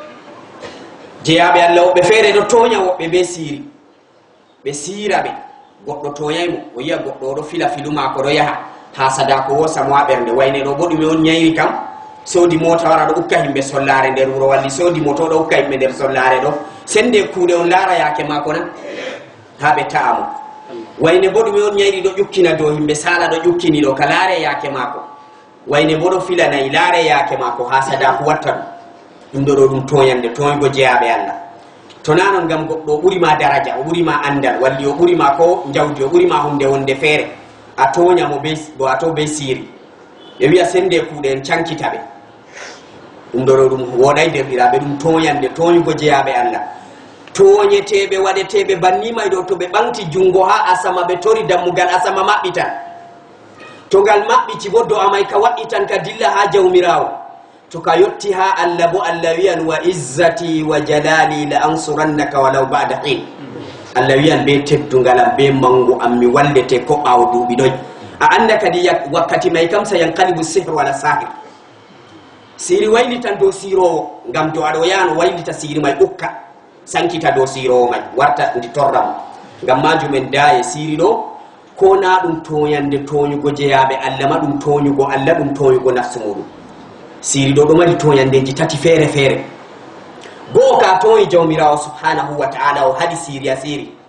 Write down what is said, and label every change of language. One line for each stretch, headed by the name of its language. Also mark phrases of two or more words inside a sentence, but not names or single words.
Fula: jeyabe Allah be fere do toña wobbe be siri be sirabe goddo toñaymo o yiya goddo do fila filuma ko do yaha ha sadako wosa mo abernde wayne do bodume on nyayri kam sodi mota wara do ukka himbe sollare der wuro walli sodi moto do ukka himbe der sollare do sende kuude on lara yake mako nan habe taamo wayne bodume on nyayri do yukkina do himbe sala do yukkini do kalare yake mako wayne bodo fila nay lare yake mako ha sadako watta dum do dum toyande toygo jeyabe Allah to nanon gam goddo buri ma daraja o buri ma andal walli o buri ma ko jawdi o buri ma hunde wonde fere a toña mo bo ato be siri e wiya sende kuude en cankitabe dum do dum woday derdiraabe dum toñande toñugo jeyabe Allah toñetebe wadetebe bannima do to be banti jungo ha asama be tori dammugal asama mabbita to gal mabbiti boddo amay ka waditan ka dilla ha jawmirawo to ka yotti ha Allah bo Allah wiyan
Arabic: وعزتي وجلالي لا أنصرنك ولو بعد حين
Fula: Allah wiyan be teddungalam be mangu ammi wallete ko bawo duubi doy a anda kadi wakkati may kam sa yanqalibu sihr wala sahir siri waylitan do siro ngam to ado yano waylita siri may ukka sankita do siro may warta ndi torram ngam majumen daaye siri do ko na dum toyande toñugo jeyabe Allah ma dum toñugo Allah dum toñugo nafsu mudum siri do mari toyandeji tati fere fere go ka toyi jawmirawo
Arabic: سبحانه وتعالى
Fula: o hadi siri asiri